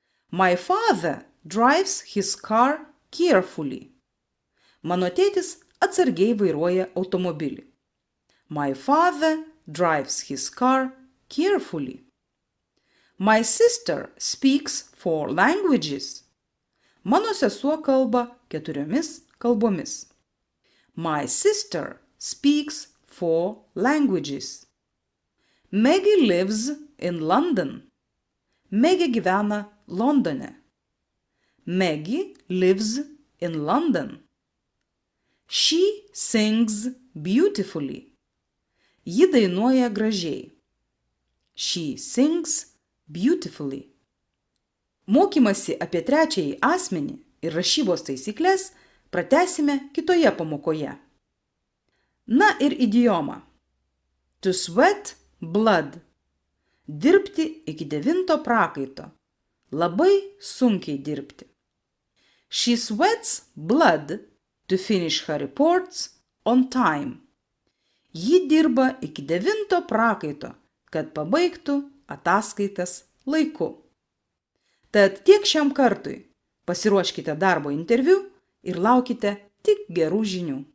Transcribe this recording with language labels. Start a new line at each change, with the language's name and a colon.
English: My father drives his car carefully.
Lithuanian: Mano tėtis atsargiai vairuoja automobilį.
English: My father drives his car carefully. My sister speaks 4 languages.
Lithuanian: Mano sesuo kalba 4 kalbomis.
English: My sister speaks 4 languages. Maggie lives in London.
Lithuanian: Maggie gyvena Londone.
English: Maggie lives in London. She sings beautifully.
Lithuanian: Ji dainuoja gražiai.
English: She sings beautifully.
Lithuanian: Mokymasi apie trečiąjį asmenį ir rašybos taisyklės pratęsime kitoje pamokoje. Na ir idioma.
English: To sweat blood.
Lithuanian: Dirbti iki 9 prakaito. Labai sunkiai dirbti.
English: She sweats blood to finish her reports on time.
Lithuanian: Ji dirba iki 9 prakaito, kad pabaigtų ataskaitas laiku. Tad tiek šiam kartui. Pasiruoškite darbo interviu ir laukite tik gerų žinių.